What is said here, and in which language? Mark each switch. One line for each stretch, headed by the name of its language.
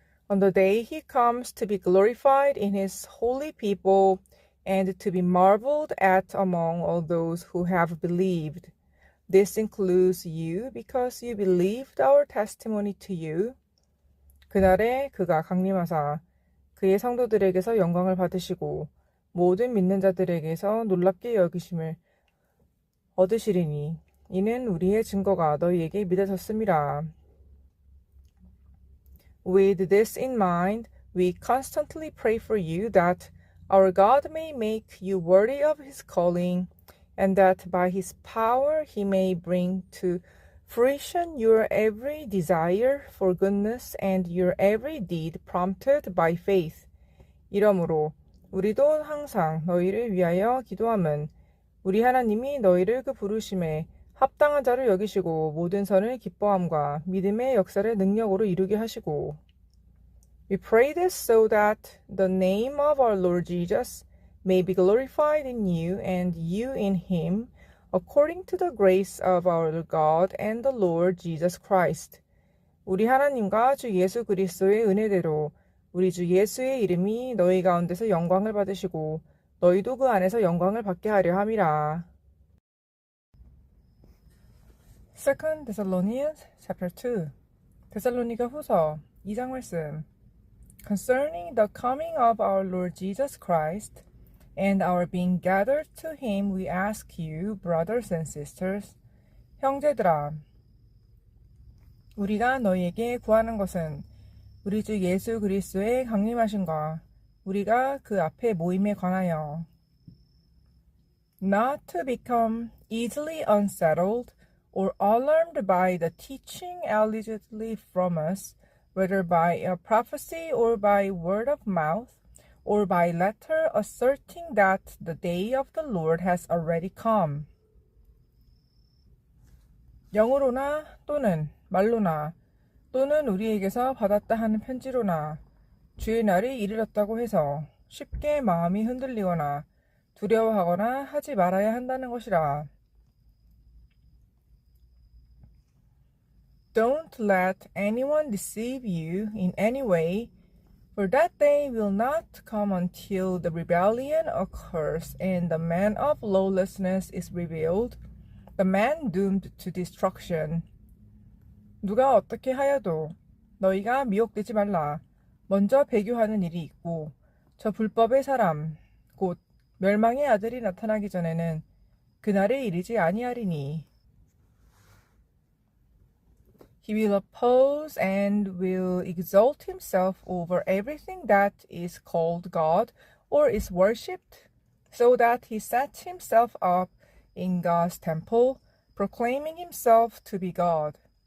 English: On the day he comes to be glorified in his holy people and to be marveled at among all those who have believed. This includes you because you believed our testimony to you.
Korean: 그날에 그가 강림하사 그의 성도들에게서 영광을 받으시고 모든 믿는 자들에게서 놀랍게 여기심을 얻으시리니 이는 우리의 증거가 너희에게 믿어졌음이라.
English: With this in mind, we constantly pray for you that our God may make you worthy of his calling, and that by his power he may bring to fruition your every desire for goodness and your every deed prompted by faith.
Korean: 이러므로 우리도 항상 너희를 위하여 기도함은 우리 하나님이 너희를 그 부르심에 합당한 자로 여기시고 모든 선을 기뻐함과 믿음의 역사를 능력으로 이루게 하시고
English: We pray this so that the name of our Lord Jesus may be glorified in you and you in him, according to the grace of our God and the Lord Jesus Christ.
Korean: 우리 하나님과 주 예수 그리스도의 은혜대로 우리 주 예수의 이름이 너희 가운데서 영광을 받으시고 너희도 그 안에서 영광을 받게 하려 함이라.
English: 2 Thessalonians chapter 2
Korean: 데살로니가 후서 2장 말씀
English: Concerning the coming of our Lord Jesus Christ and our being gathered to him we ask you, brothers and sisters,
Korean: 형제들아, 우리가 너희에게 구하는 것은 우리 주 예수 그리스도의 강림하심과 우리가 그 앞에 모임에 관하여
English: not to become easily unsettled or alarmed by the teaching allegedly from us, whether by a prophecy or by word of mouth, or by letter asserting that the day of the Lord has already come.
Korean: 영으로나 또는 말로나 또는 우리에게서 받았다 하는 편지로나 주의 날이 이르렀다고 해서 쉽게 마음이 흔들리거나 두려워하거나 하지 말아야 한다는 것이라.
English: Don't let anyone deceive you in any way, for that day will not come until the rebellion occurs and the man of lawlessness is revealed, the man doomed to destruction.
Korean: 누가 어떻게 하여도 너희가 미혹되지 말라. 먼저 배교하는 일이 있고 저 불법의 사람 곧 멸망의 아들이 나타나기 전에는 그날에 이르지 아니하리니
English: He will oppose and will exalt himself over everything that is called God or is worshipped, so that he sets himself up in God's temple, proclaiming himself to be God.